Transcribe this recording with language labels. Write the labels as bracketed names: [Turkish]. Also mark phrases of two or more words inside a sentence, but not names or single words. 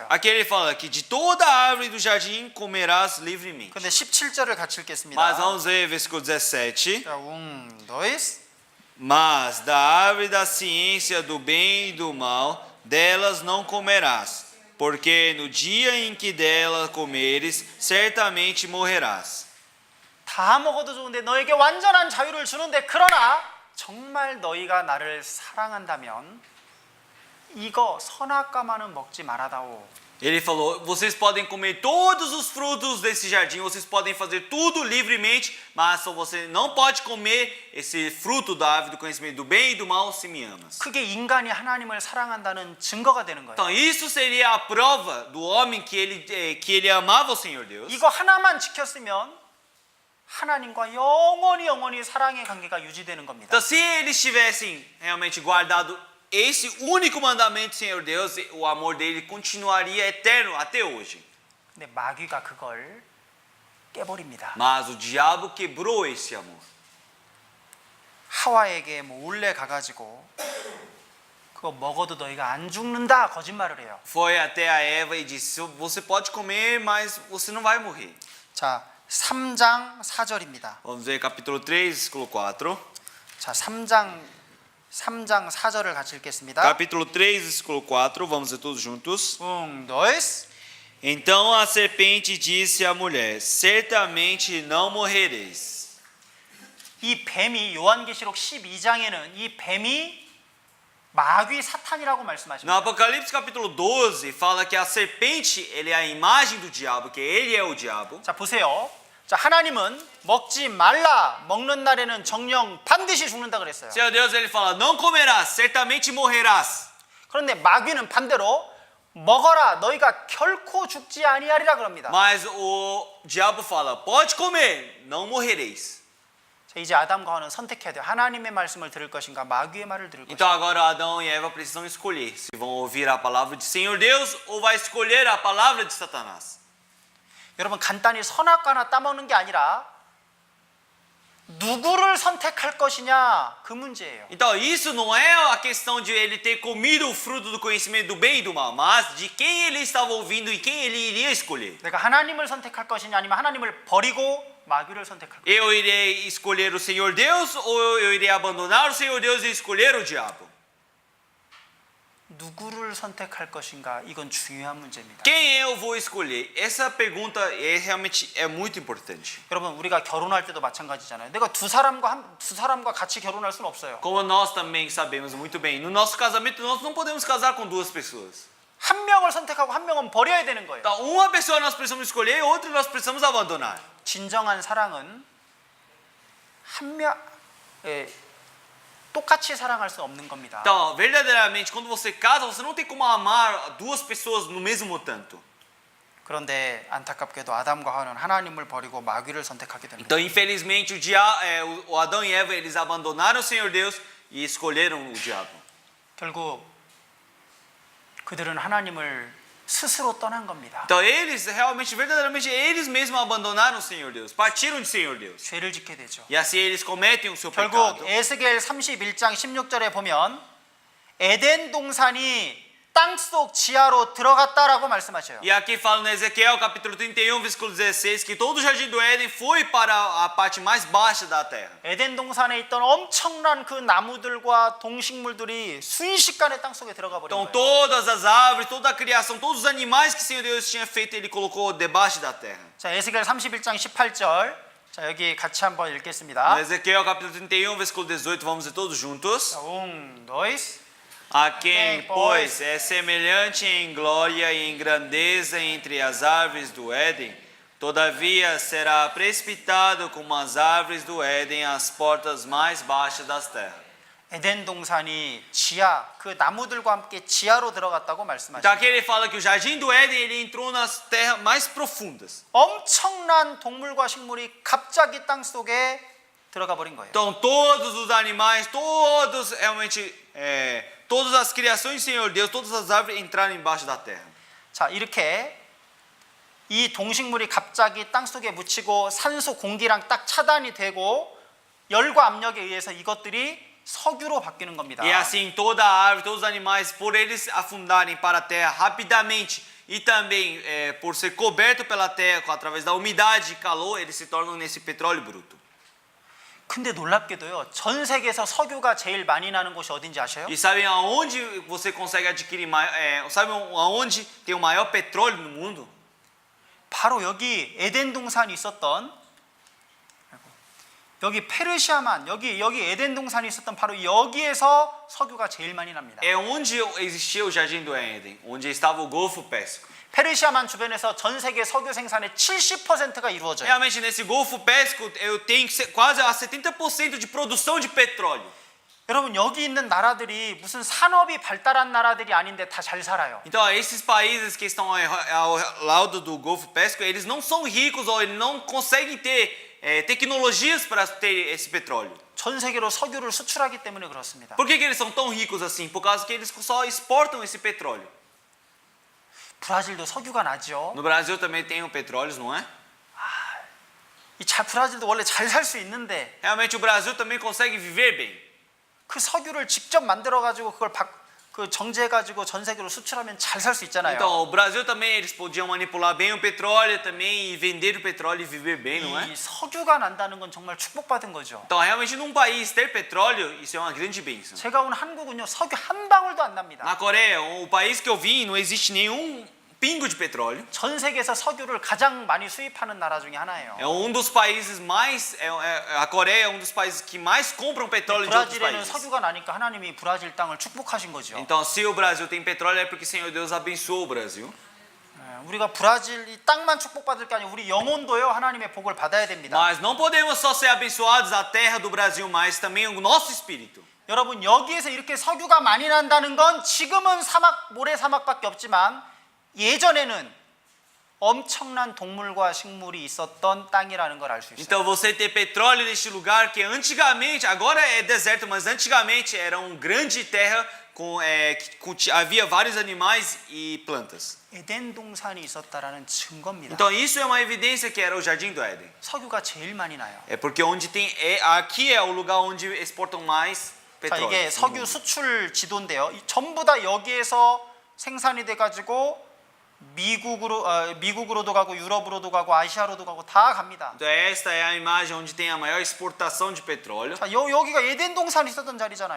[Portuguese] Aqui ele fala que de toda a árvore do jardim comerás livremente. [Korean] 근데 17절을 같이 읽겠습니다. [Portuguese] Mas vamos ver versículo 17. [Korean] 자, 2. [Portuguese] Mas da árvore da ciência do bem e do mal, delas não comerás, porque no dia em que dela comeres, certamente morrerás. [Korean] 다 먹어도 좋은데 너에게 완전한 자유를 주는데 그러나 정말 너희가 나를 사랑한다면 이거 선악과만은 먹지 말아다오. [Portuguese] Ele falou: vocês podem comer todos os frutos desse jardim, vocês podem fazer tudo livremente, mas só você não pode comer esse fruto da árvore do conhecimento do bem e do mal se me amas. [Korean] 그게 인간이 하나님을 사랑한다는 증거가 되는 거예요. [Portuguese] Então isso seria a prova do homem que ele amava o Senhor Deus. [Korean] 이거 하나만 지켰으면 하나님과 영원히 사랑의 관계가 유지되는 겁니다. [Portuguese] Então se eles tivessem realmente guardado esse único mandamento, Senhor Deus, o amor dele continuaria eterno até hoje. [Korean] 근데 마귀가 그걸 깨버립니다. [Portuguese] Mas o diabo quebrou esse amor. [Korean] 하와에게 몰래 가가지고 그거 먹어도 너희가 안 죽는다 거짓말을 해요. [Portuguese] Foi até a Eva e disse: você pode comer, mas você não vai morrer. [Korean] 자, 3장 4절입니다. [Portuguese] Vamos ver capítulo 3, versículo 4. [Korean] 자, 3장 3장 4절을 같이 읽겠습니다. [Portuguese] Capítulo 3, versículo 4, vamos ler todos juntos. dois. Então a serpente disse à mulher: certamente não morrereis. [Korean] 이 뱀이 요한계시록 12장에는 이 뱀이 마귀 사탄이라고 [Portuguese] No [Korean] 말씀하십니다. [Portuguese] Apocalipse capítulo 12 fala que a serpente ele é a imagem do diabo, que ele é o diabo. [Korean] 자, 보세요. 자, 하나님은 먹지 말라. 먹는 날에는 정령 반드시 죽는다 그랬어요. [Portuguese] Senhor Deus ele fala: não comerás, certamente morrerás. [Korean] 그런데 마귀는 반대로 먹어라. 너희가 결코 죽지 아니하리라 그럽니다. [Portuguese] Mas o diabo fala: pode comer, não morrereis. [Korean] 자, 이제 아담과 하와는 선택해야 돼요. 하나님의 말씀을 들을 것인가 마귀의 말을 들을 [Portuguese] Então [Korean] 것인가. [Portuguese] agora Adão e Eva precisam escolher se vão ouvir a palavra de Senhor Deus ou vai escolher a palavra de Satanás. [Korean] 여러분, 간단히 선악과 하나 따먹는 게 아니라 누구를 선택할 것이냐 그 문제예요. [Portuguese] Então isso não é a questão de ele ter comido o fruto do conhecimento do bem e do mal, mas de quem ele estava ouvindo e quem ele iria escolher. [Korean] 내가 하나님을 선택할 것이냐 아니면 하나님을 버리고 마귀를 선택할 것이냐. [Portuguese] Eu irei escolher o Senhor Deus ou eu irei abandonar o Senhor Deus e escolher o diabo? [Korean] 누구를 선택할 것인가 이건 중요한 문제입니다. [Portuguese] Quem eu vou escolher? Essa pergunta realmente é muito importante. [Korean] 여러분, 우리가 결혼할 때도 마찬가지잖아요. 내가 두 사람과 같이 결혼할 수는 없어요. [Portuguese] Como nós também sabemos muito bem, no nosso casamento nós não podemos casar com duas pessoas. [Korean] 한 명을 선택하고 한 명은 버려야 되는 거예요. [Portuguese] Então, uma pessoa nós precisamos escolher e outra nós precisamos abandonar. [Korean] 진정한 사랑은 똑같이 사랑할 수 없는 겁니다. [Portuguese] Então, verdadeiramente, quando você casa, você não tem como amar duas pessoas no mesmo tanto. [Korean] 그런데 안타깝게도 아담과 하와는 하나님을 버리고 마귀를 선택하게 됩니다. [Portuguese] Então, infelizmente, o Adão e Eva eles abandonaram o Senhor Deus e escolheram o diabo. [Korean] 결국 그들은 하나님을 스스로 떠난 겁니다. [Portuguese] Então, eles realmente, verdadeiramente, eles mesmos abandonaram o Senhor Deus, partiram de Senhor Deus. [Korean] 죄를 짓게 되죠. [Portuguese] E assim eles cometem o seu [Korean] 결국 [Portuguese] pecado. [Korean] 에스겔 31장 16절에 보면 에덴 동산이 땅속 지하로 들어갔다라고 말씀하셔요. [Portuguese] E aqui fala no Ezequiel, capítulo 31, versículo 16, que todo o jardim do Éden foi para a parte mais baixa da terra. [Korean] 에덴 동산에 있던 엄청난 그 나무들과 동식물들이 순식간에 땅속에 들어가 버린 [Portuguese] Então [Korean] 거예요. [Portuguese] todas as árvores, toda a criação, todos os animais que o Senhor Deus tinha feito, Ele colocou debaixo da terra. [Korean] 자, 에스겔 31장 18절. 자, 여기 같이 한번 읽겠습니다. [Portuguese] No Ezequiel, capítulo 31, versículo 18, vamos ler todos juntos. 자, dois. A quem, pois, é semelhante em glória e em grandeza entre as árvores do Éden, todavia será precipitado como as árvores do Éden às portas mais baixas das terras. [Korean] 에덴 동산이 지하, 그 나무들과 함께 지하로 들어갔다고 [Portuguese] Então [Korean] 말씀하십니다. [Portuguese] aqui ele fala que o jardim do Éden ele entrou nas terras mais profundas. [Korean] 엄청난 동물과 식물이 갑자기 땅 속에 들어가 버린 거예요. [Portuguese] Então todos os animais, todos realmente, todas as criações do Senhor Deus, todas as árvores entraram embaixo da terra. [Korean] 자, 이렇게 이 동식물이 갑자기 땅 속에 묻히고 산소 공기랑 딱 차단이 되고 열과 압력에 의해서 이것들이 석유로 바뀌는 겁니다. [Portuguese] E assim toda a árvore, todos os animais, por eles afundarem para a terra rapidamente e também por ser coberto pela terra através da umidade e calor, eles se tornam nesse petróleo bruto. [Korean] 근데 놀랍게도요, 전 세계에서 석유가 제일 많이 나는 곳이 어딘지 아셔요? [Portuguese] E sabem aonde você consegue adquirir, sabem aonde tem o maior petróleo no mundo? [Korean] 바로 여기 에덴 동산이 있었던, 여기 페르시아만, 여기 에덴 동산이 있었던 바로 여기에서 석유가 제일 많이 납니다. [Portuguese] É onde existia o jardim do Éden, onde estava o Golfo Pérsico. [Korean] 페르시아만 주변에서 전 세계 석유 생산의 70%가 이루어져요. [Portuguese] Realmente nesse Golfo Pérsico eu tenho quase a 70% de produção de petróleo. [Korean] 여러분, 여기 있는 나라들이 무슨 산업이 발달한 나라들이 아닌데 다 잘 살아요. [Portuguese] Então esses países que estão ao lado do Golfo Pérsico, eles não são ricos ou eles não conseguem ter tecnologias para ter esse petróleo. [Korean] 전 세계로 석유를 수출하기 때문에 그렇습니다. [Portuguese] Por que eles são tão ricos assim? Por causa que eles só exportam esse petróleo. [Korean] 브라질도 석유가 나죠. [Portuguese] No Brasil também tem o petróleo, não é? [Korean] 브라질도 원래 잘 살 수 있는데 [Portuguese] Realmente o Brasil também consegue viver bem. [Korean] 그 석유를 직접 만들어 가지고 그걸 그 정제해가지고 전 세계로 수출하면 잘 살 수 있잖아요. [Portuguese] Então, o Brasil também, eles podiam manipular bem o petróleo também e vender o petróleo e viver bem, não é? [Korean] 이 석유가 난다는 건 정말 축복받은 거죠. [Portuguese] Então, realmente, num país ter petróleo, isso é uma grande bênção. [Korean] 제가 온 한국은요 석유 한 방울도 안 납니다. [Portuguese] Na Coreia, o país que eu vim, não existe nenhum pingo de petróleo. [Korean] 전 세계에서 석유를 가장 많이 수입하는 나라 중에 하나예요. [Portuguese] É um dos países mais, a Coreia é um dos países que mais compram petróleo de outros [Korean] 브라질에는 [Portuguese] países. [Korean] 석유가 나니까 하나님이 브라질 땅을 축복하신 거죠. [Portuguese] Então, se o Brasil tem petróleo é porque o Senhor Deus abençoou o Brasil. [Korean] 우리가 브라질 이 땅만 축복받을 게 아니고 우리 영혼도요 하나님의 복을 받아야 됩니다. [Portuguese] Mas não podemos só ser abençoados a terra do Brasil, mas também o nosso espírito. [Korean] 여러분 여기에서 이렇게 석유가 많이 난다는 건 지금은 사막 모래 사막밖에 없지만 예전에는 엄청난 동물과 식물이 있었던 땅이라는 걸 알 수 있어요. [Portuguese] Então você ter petróleo neste lugar que antigamente, agora é deserto, mas antigamente era uma grande terra havia vários animais e plantas. [Korean] 에덴 동산이 있었다라는 증거입니다. [Portuguese] Então isso é uma evidência que era o Jardim do Éden. [Korean] 석유가 제일 많이 나요. [Portuguese] É porque onde tem aqui é o lugar onde exportam mais [Korean] 자, [Portuguese] petróleo. [Korean] 이게 석유 수출 지도인데요. 전부 다 여기에서 생산이 돼 가지고 미국으로도 가고 유럽으로도 가고 아시아로도 가고 다 갑니다. [Portuguese] Então esta é a imagem onde tem a maior exportação de petróleo. [Korean] 자, 여기가 에덴 동산이 있었던 자리잖아요.